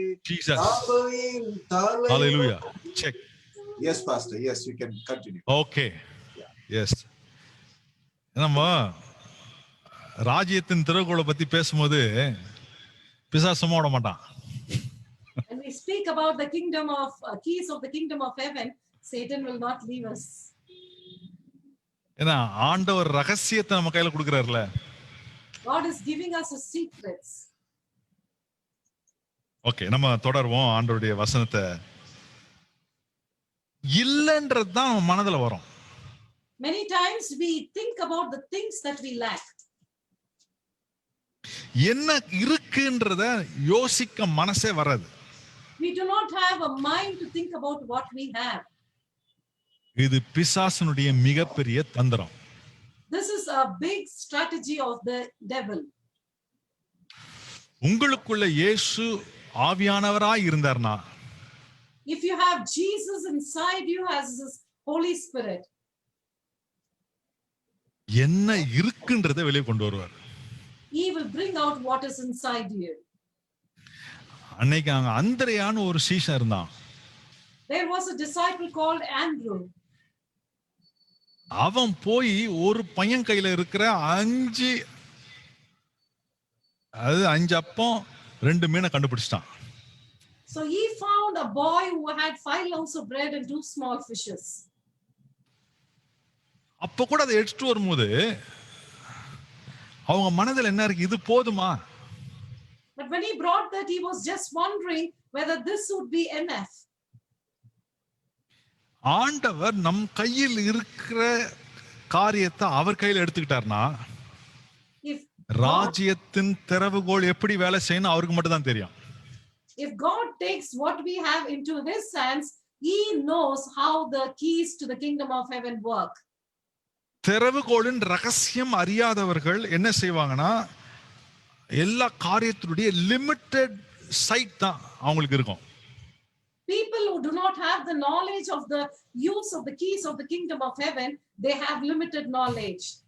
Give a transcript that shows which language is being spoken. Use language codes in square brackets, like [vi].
[en] Jesus. [ta] சபையின் தலைவர். [en] Hallelujah. Check. Yes, Pastor. Yes, you can continue. Okay. Yes. [ta] நம்ம ராஜ்யத்தின் திறவுகோலை பத்தி பேசும்போது பிசாசு சும்மா விட மாட்டான். [en] When we speak about the kingdom of keys of the kingdom of heaven, Satan will not leave us. [ta] ஏன்னா ஆண்டவர் ரகசியத்தை நம்ம கையில கொடுக்கிறார்ல. [en] God is giving us his secrets. [ta] Okay, நம்ம தொடர்வோம். ஆண்டவருடைய வசனத்தை இல்லன்றது தான் மனதுல வரும். [en] Many times we think about the things that we lack. [ta] என்ன இருக்குன்றத யோசிக்க மனசே வராது. [en] We do not have a mind to think about what we have. [ta] இது பிசாசனுடைய மிகப்பெரிய தந்திரம். [en] This is a big strategy of the devil. [ta] உங்களுக்குள்ள இயேசு ஆவியானவராய் இருந்தார்னா, [en] if you have Jesus inside you as his Holy Spirit, [ta] என்ன இருக்குன்றதை வெளியே கொண்டு வருவார். [en] he will bring out what is inside you. [ta] அன்னைக்கு அங்க அந்திரேயான்னு ஒரு சீஷன் இருந்தான். [en] There was a disciple called Andrew. [ta] அவன் போய் ஒரு பையன் கையில இருக்கிற 5 அப்பம் 2 மீனை கண்டுபிடிச்சிட்டான். [en] So he found a boy who had 5 loaves of bread and 2 small fishes. [ta] அப்ப கூட அதை எடுத்துட்டு வரும்போது அவங்க மனதில் என்ன இருக்கு, இது போதுமா? [en] But when he brought that, he was just wondering whether this would be enough. [ta] ஆண்டவர் நம் கையில் இருக்கிற காரியத்தை அவர் கையில் எடுத்துக்கிட்டார்னா, [en] If [ta] ராஜ்யத்தின் திறவுகோல் எப்படி வேலை செய்யணும் அவருக்கு மட்டும் தான் தெரியும். [en] If God takes what we have into his hands, he knows how the keys to the kingdom of heaven work. [ta] திறவுகோலின் ரகசியம் அறியாதவர்கள் என்ன செய்வாங்கன்னா, எல்லா காரியத்தினுடைய லிமிட்டெட் சைட் தான் அவங்களுக்கு இருக்கும். [en] People who do not have the knowledge of the use of the keys of the kingdom of heaven, they have limited knowledge.